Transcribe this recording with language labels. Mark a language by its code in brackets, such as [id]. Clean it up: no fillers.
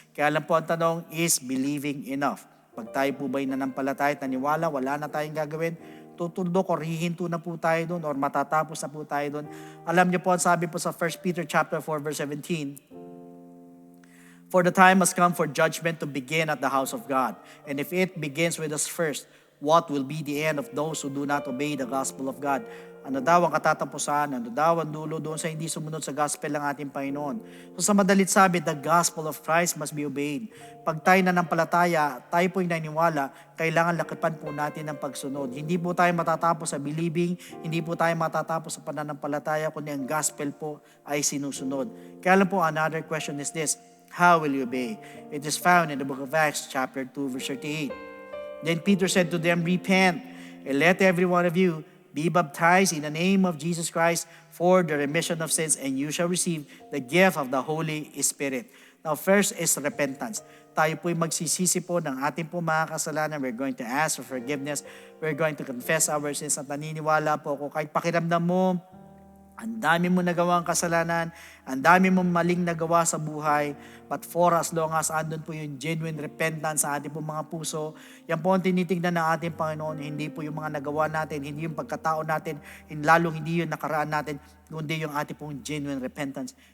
[tl] Kaya lang po ang tanong, [en] is believing enough? [tl] Pag tayo po ba'y nanampalataya at naniwala, wala na tayong gagawin, tutundok o hihinto na po tayo doon or matatapos na po tayo doon. Alam niyo po, ang sabi po sa [en] 1 Peter chapter 4 verse 17, for the time has come for judgment to begin at the house of God. And if it begins with us first, what will be the end of those who do not obey the gospel of God? [tl] Ano daw ang katatapusan, ano daw ang dulo doon sa hindi sumunod sa gospel ng ating Panginoon. So sa madalit sabi, [en] the gospel of Christ must be obeyed. [tl] Pag tayo nanampalataya, tayo po'y naniniwala, kailangan lakipan po natin ang pagsunod. Hindi po tayo matatapos sa believing, hindi po tayo matatapos sa pananampalataya, kundi ang gospel po ay sinusunod. Kaya lang po, [en] another question is this, how will you obey? It is found in the book of Acts chapter 2 verse 38. Then Peter said to them, repent, and let every one of you be baptized in the name of Jesus Christ for the remission of sins, and you shall receive the gift of the Holy Spirit. Now, first is repentance. [tl] Tayo po'y magsisisi po ng ating po mga kasalanan. [en] We're going to ask for forgiveness. We're going to confess our sins. [tl] At naniniwala po ako, kahit pakiramdam mo, ang dami mo nagawang kasalanan, ang dami mong maling nagawa sa buhay, [en] but for as long as [tl] andun po yung genuine repentance sa ating po mga puso, yan po ang tinitignan ng ating Panginoon, hindi po yung mga nagawa natin, hindi yung pagkatao natin, lalong hindi yung nakaraan natin, kundi yung ating pong genuine repentance.